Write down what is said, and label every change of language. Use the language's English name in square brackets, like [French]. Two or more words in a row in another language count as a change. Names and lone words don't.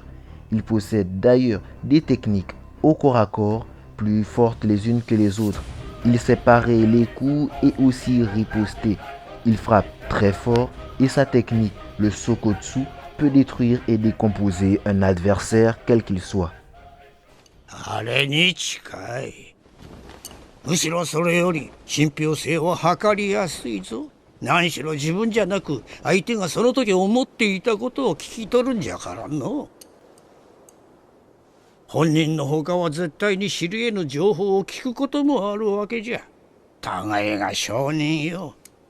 [French] Il possède d'ailleurs des techniques au corps à corps plus fortes les unes que les autres. Il sait parer les coups et aussi riposter. Il frappe très fort et sa technique, le Sokotsu, peut détruire et décomposer un adversaire quel qu'il soit. [Japanese] あれに近い。むしろそれより信憑性を測りやすいぞ。何しろ自分じゃなく相手がその時思っていたことを聞き取るんじゃからの。本人の他は絶対に知り得ぬ情報を聞くこともあるわけじゃ。互いが証人よ。